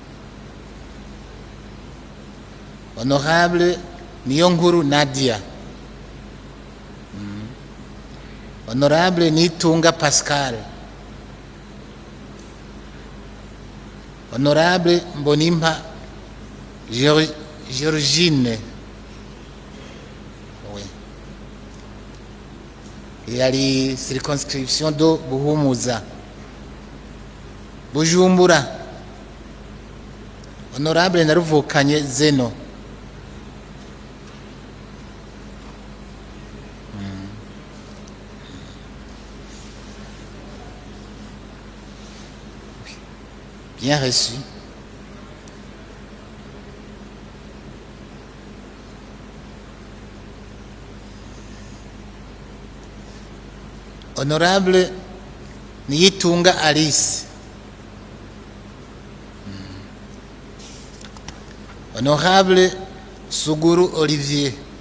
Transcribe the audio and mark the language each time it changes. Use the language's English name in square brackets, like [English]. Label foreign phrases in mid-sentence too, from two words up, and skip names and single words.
[French] Honorable Niyonkuru Nadia. Honorable Nitunga Pascal. Honorable Mbonimpa Georgine. Oui. Il y a les circonscriptions de Buhumuza. Bujumbura. Honorable Naruvukanye Zeno. Bien reçu. Honorable Niyitunga Alice. Honorable Suguru Olivier.